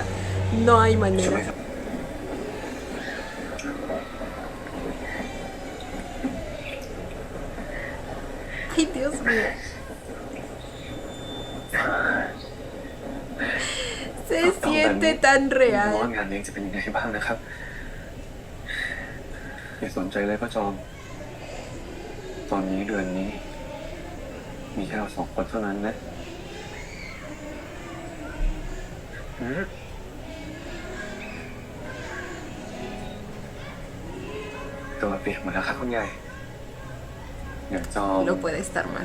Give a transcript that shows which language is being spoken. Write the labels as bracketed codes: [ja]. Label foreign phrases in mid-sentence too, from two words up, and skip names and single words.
[es] No hay manera. Ay, Dios mío. Se siente tan [th] ว่ [es] real. [th] างานเลี้ยงจะเป็นยังไงบ้างนะครับ อย่าสนใจเลยพ่อจอม ตอนนี้เดือนนี้ มีแค่เราสองคนเท่านั้นนะตัวเปียกหมดแล้วครับคุณใหญ่เดี๋ยวจอม [es] No puede estar más.